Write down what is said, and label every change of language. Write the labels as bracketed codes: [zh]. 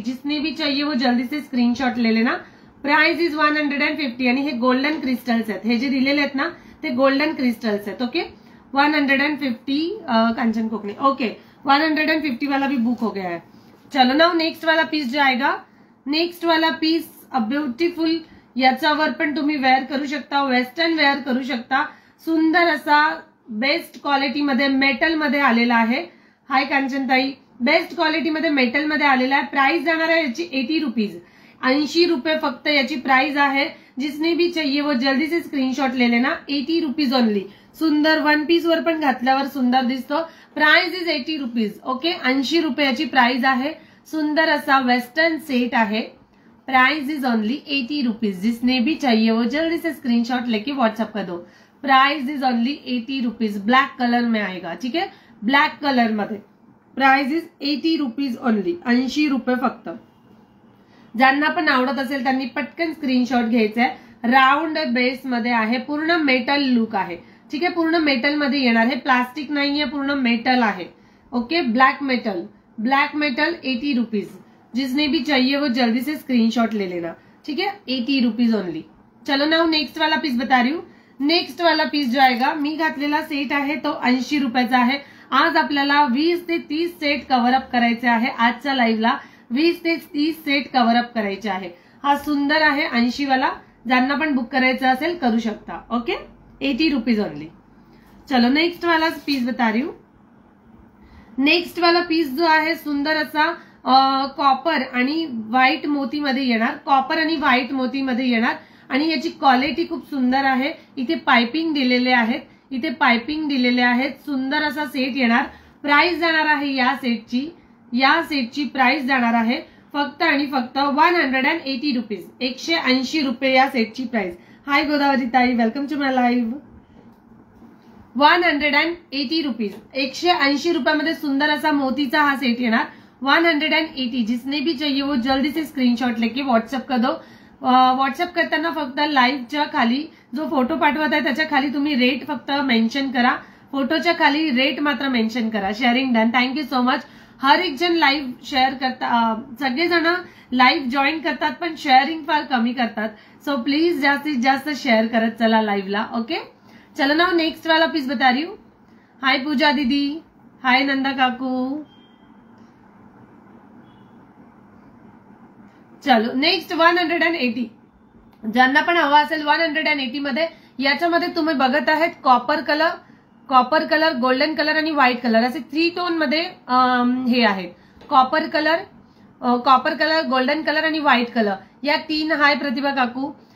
[hi] जिसने भी चाहिए वो जल्दी से स्क्रीनशॉट ले लेना. [en] Price is 150. [mr] आणि हे गोल्डन क्रिस्टल्स आहेत. हे जे दिलेले आहेत ना ते गोल्डन क्रिस्टल्स आहेत. [hi] ओके, 150. कांचन कोकणे. ओके, 150 वाला भी बुक हो गया है. चलो ना नेक्स्ट वाला पीस जो आएगा, नेक्स्ट वाला पीस अ ब्युटिफुल. [mr] याच्यावर पण तुम्ही वेअर करू शकता, वेस्टर्न वेअर करू शकता. सुंदर असा बेस्ट क्वालिटी मध्ये मेटल मध्ये आलेला आहे. हाय कांचनताई, बेस्ट क्वालिटी मध्ये मेटल मध्ये आलेला आहे. प्राइस जाणार आहे याची 80 रुपीज. 80 रुपये फक्त याची प्राइस आहे. [hi] जिसने भी चाहिए वो जल्दी से स्क्रीनशॉट ले लेना. [en] 80 rupees only. [mr] सुंदर वन पीस वर पण घातल्यावर सुंदर दिसतो. [en] Price is 80 rupees. [mr] ओके, 80 रुपयाची प्राइस आहे. सुंदर असा वेस्टर्न सेट आहे. [en] Price is only 80 rupees. [hi] जिसने भी चाहिए वो जल्दी से स्क्रीनशॉट लेके व्हाट्सएप कर दो. [en] Price is only 80 rupees. [hi] Black colour में आएगा. ठीक है, [mr] ब्लॅक कलर मध्ये. [en] Price is 80 rupees only. [mr] 80 रुपये फक्त. ज्यांना पण आवडत असेल त्यांनी पटकन स्क्रीनशॉट घ्यायचा आहे. राउंड बेस मध्ये आहे, पूर्ण मेटल लुक आहे. ठीक आहे, पूर्ण मेटल मध्ये येणार. हे प्लास्टिक नाहीये, पूर्ण मेटल आहे. [en] Okay, black metal. 80 rupees. [hi] जिसने भी चाहिए वो जल्दी से स्क्रीनशॉट ले लेना. ठीक है, [en] 80 rupees only. [hi] चलो ना नेक्स्ट वाला पीस बता रही हूँ. नेक्स्ट वाला पीस जो आएगा, [mr] मी घातलेला सेट आहे तो 80 रुपयाचा आहे. आज आपल्याला 20 ते 30 सेट कव्हर अप करायचे आहे. आजच्या लाईव्हला 20 ते 30 सेट कव्हर अप करायचे आहे. हा सुंदर आहे 80 वाला. ज्यांना पण बुक करायचं असेल करू शकता. [en] Okay, 80 rupees only. [hi] चलो नेक्स्ट वाला पीस बता रही हूँ। [mr] नेक्स्ट वाला पीस जो आहे सुंदर असा कॉपर आणि व्हाईट मोतीमध्ये येणार, कॉपर आणि व्हाईट मोतीमध्ये येणार आणि याची क्वालिटी खूप सुंदर आहे। इथे पाइपिंग दिलेले आहेत, इथे पाइपिंग दिलेले आहेत, सुंदर असा सेट येणार। प्राइस जाणार आहे या सेटची प्राइस जाणार आहे फक्त आणि फक्त 180 रुपीज, 180 रुपये या सेटची प्राइस। हाय गोदावरी ताई, [en] Welcome to my live. [mr] 180 rupees, 180 रुपयामध्ये सुंदर असा मोतीचा हा सेट येणार। [hi] 180, जिसने भी चाहिए वो जल्दी से स्क्रीनशॉट लेके व्हाट्सएप कर दो। [mr] व्हाट्सएप करताना फक्त लाईव्हच्या खाली जो फोटो पाठवत आहे त्याच्या खाली तुम्ही रेट फक्त मेन्शन करा, फोटोच्या खाली रेट मात्र मेन्शन करा। [en] Sharing done, thank you so much. [mr] हर एक जण लाईव्ह शेअर करता, सगळेजण लाईव्ह जॉईन करतात पण शेअरिंग फार कमी करतात, सो प्लीज जास्तीत जास्त शेअर करत चला लाईव्हला। [hi] ओके, चलो ना नेक्स्ट वाला पीस बता रही हूँ। हाय पूजा दीदी, हाय नंदा काकू। [mr] चलो नेक्स्ट 180, ज्यांना पण हवा असेल 180 मध्ये, याच्यामध्ये तुम्ही बघत आहेत कॉपर कलर, गोल्डन कलर आणि व्हाईट कलर असे 3 टोन मध्ये हे आहेत। कॉपर कलर, गोल्डन कलर आणि व्हाईट कलर या 3 हाय प्रतिभा काकू।